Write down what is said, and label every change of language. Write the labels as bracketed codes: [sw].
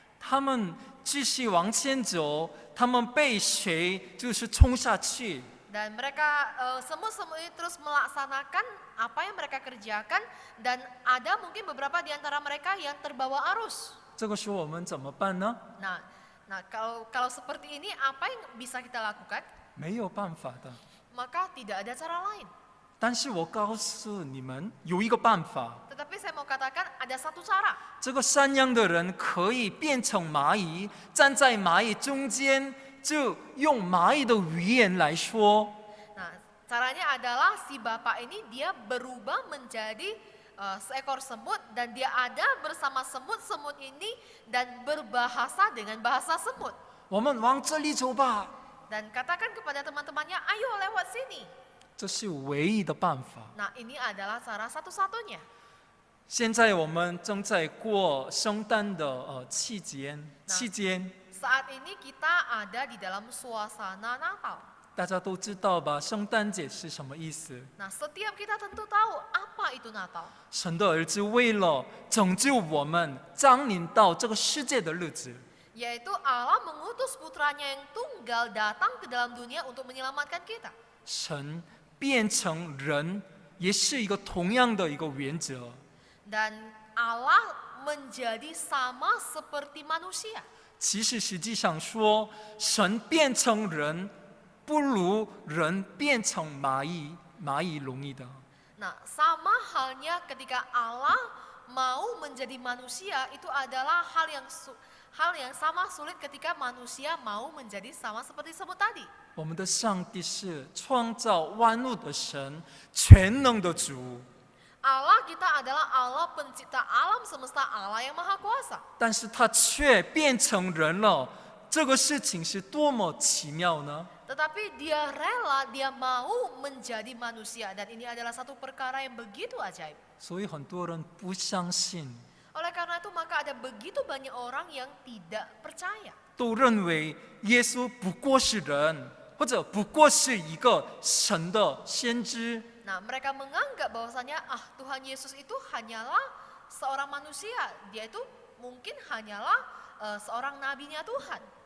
[zh] 他们继续往前走，他们被水就是冲下去。 [id] Dan mereka semut-semut ini terus melaksanakan apa yang mereka kerjakan dan ada mungkin beberapa di antara mereka yang terbawa arus. [zh] 这个时候我们怎么办呢？ [id] Nah kalau seperti ini apa yang bisa kita lakukan? [zh] 没有办法的。 [id] Maka tidak ada cara lain. [zh] 但是我告诉你们，有一个办法。 [id] Tetapi saya mau katakan ada satu cara. [zh] 这个善良的人可以变成蚂蚁，站在蚂蚁中间，就用蚂蚁的语言来说。 [id] Nah, caranya adalah si bapak ini dia berubah menjadi seekor semut dan dia ada bersama semut-semut ini dan berbahasa dengan bahasa semut. [zh] 我们往这里走吧。 [id] Dan katakan kepada teman-temannya, ayo lewat sini. [zh] 这是唯一的办法。 [id] Nah, ini adalah cara satu-satunya. [zh] 现在我们正在过圣诞的期间， [id] Saat ini kita ada di dalam suasana Natal. [zh] 大家都知道吧？圣诞节是什么意思？ [id] Nah, setiap kita tentu tahu apa itu Natal. [zh] 神的儿子为了拯救我们，降临到这个世界的日子。 [id] Yaitu Allah mengutus putranya yang tunggal datang ke dalam dunia untuk menyelamatkan kita. [zh] 神变成人，也是一个同样的一个原则。 [id] Dan Allah menjadi sama seperti manusia. [zh] 其实实际上说，神变成人，不如人变成蚂蚁容易的。 [id] Nah, sama halnya ketika Allah mau menjadi manusia, itu adalah hal yang sama sulit ketika manusia mau menjadi sama seperti semut tadi. [zh] 我们的上帝是创造万物的神，全能的主。 [id] Allah kita adalah Allah pencipta alam semesta, Allah yang maha kuasa. [zh] 但是他却变成人了，这个事情是多么奇妙呢？ [id] Tetapi dia rela, dia mau menjadi manusia dan ini adalah satu perkara yang begitu ajaib. [zh] 所以很多人不相信， [id] Oleh karena itu maka ada begitu banyak orang yang tidak percaya. [zh] 都认为耶稣不过是人，或者不过是一个神的先知。 [id] Nah, mereka menganggap bahwasanya Tuhan Yesus itu hanyalah seorang manusia. Dia itu mungkin hanyalah seorang nabinya Tuhan.